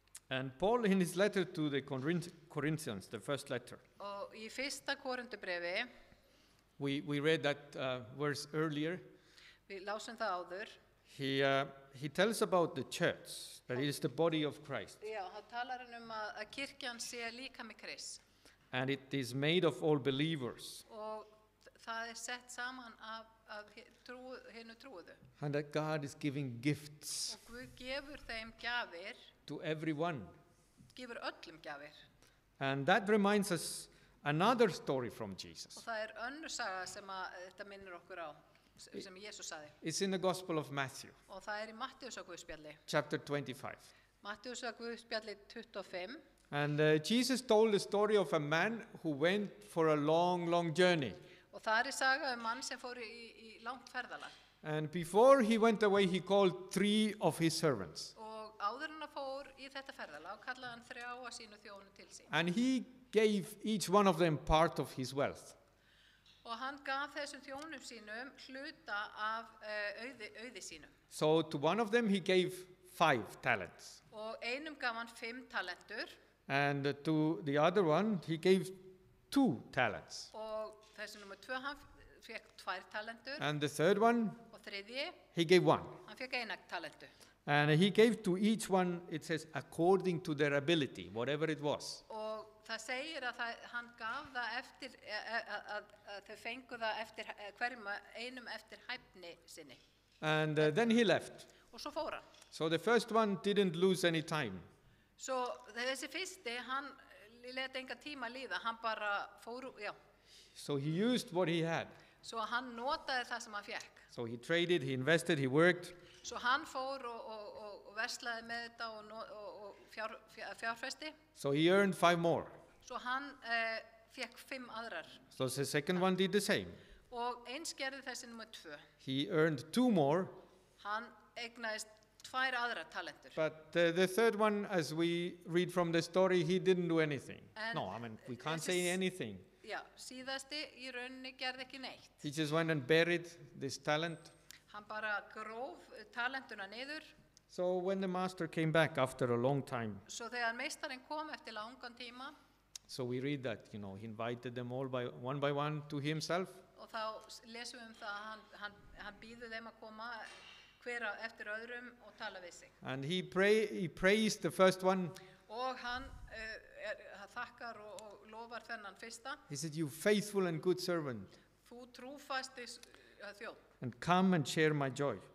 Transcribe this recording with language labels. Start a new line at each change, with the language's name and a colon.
English: And Paul, in his letter to the Corinthians, the first letter,
Icelandic: Og í fyrsta Korintubrefi,
English: we read that verse earlier.
Icelandic: við lásum það áður,
English: He tells about the church, that it is the body of Christ,
Icelandic: já, hann talar hann að kirkjan sé líkami Krists
English: and it is made of all believers,
Icelandic: og það sett saman af hinnu trúuðu.
English: and that God is giving gifts
Icelandic: Og Guð gefur þeim gjafir,
English: to everyone.
Icelandic: gefur öllum gjafir.
English: And that reminds us another story from Jesus.
Icelandic: Og það önnur saga sem þetta minnir okkur á, sem Jesús sagði.
English: It's in the Gospel of Matthew,
Icelandic: Og það í Matteusar Guðspjalli.
English: chapter 25.
Icelandic: Matteusar Guðspjalli 25.
English: And Jesus told the story of a man who went for a long, long journey.
Icelandic: Og það saga mann sem fór í langt ferðalag.
English: And before he went away, he called 3 of his servants.
Icelandic: Og áður hann fór í þetta ferðalag kallaði hann 3 af sínu þjónu til sín.
English: And he gave each one of them part of his wealth.
Icelandic: Og hann gaf þessum þjónum sínum hluta af auði sínum.
English: So to one of them he gave 5 talents.
Icelandic: Og einum gaf hann 5 talentur
English: And to the other one he gave 2 talents.
Icelandic: og þessi nummer 2 hann fekk 2 talentur
English: And the third one
Icelandic: og þriðji
English: he gave 1.
Icelandic: hann fekk 1 talentu.
English: And he gave to each one, it says, according to their ability, whatever it was.
Icelandic: Og það segir að hann gaf það eftir að þau fengu það eftir hverjum einum eftir hæfni sinni.
English: And then he left.
Icelandic: Og svo fór hann.
English: So the first one didn't lose any time.
Icelandic: Svo þessi fyrsti, hann lét enga tíma líða, hann bara fór, já.
English: So he used what he had.
Icelandic: Svo hann notaði það sem hann fekk.
English: So he traded, he invested, he worked.
Icelandic: Svo hann fór og verslaði með þetta og fjárfesti.
English: So he earned 5 more.
Icelandic: Svo hann fekk 5 aðrar.
English: So the second one did the same.
Icelandic: Og eins gerði þessi nummer 2.
English: He earned 2 more,
Icelandic: Hann eignaðist 2 aðrar talentur.
English: but the third one, as we read from the story, he didn't do anything. And No, I mean, we can't this say is- anything.
Icelandic: Já, síðasti í rauninni gerði ekki neitt.
English: He just went and buried this talent.
Icelandic: Hann bara gróf talentuna niður,
English: So when the master came back after a long time,
Icelandic: svo þegar meistarinn kom eftir langan tíma,
English: so we read that, he invited them all by one to himself.
Icelandic: og þá lesum við það að hann býður þeim að koma hver eftir öðrum og tala við sig.
English: And he praised the first one.
Icelandic: Og hann þakkar og lofar þennan fyrsta,
English: He said, "You faithful and good servant,
Icelandic: þú trúfasti þjóð,
English: and come and share my joy."